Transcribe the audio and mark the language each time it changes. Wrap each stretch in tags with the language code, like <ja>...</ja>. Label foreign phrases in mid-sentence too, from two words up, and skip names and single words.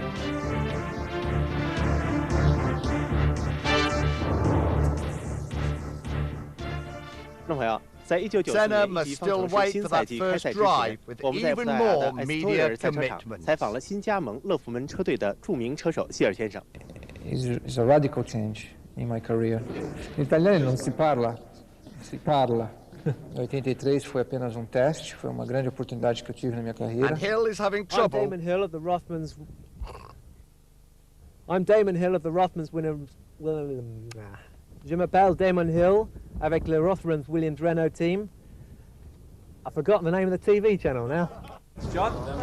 <en>Senna must still wait for that first drive with even more media commitment. It's a radical change in my career.</en> <it>In italiano non si parla, si parla.</it> <pt>83 foi apenas teste, foi uma grande oportunidade que eu tive na minha carreira.</pt> <en>And Hill is having trouble. I'm Damon Hill of the Rothmans.</en> <fr>Je m'appelle Damon Hill avec le Rothmans Williams Renault team.</fr> <en>I've forgotten the name of the TV channel now. John.</en>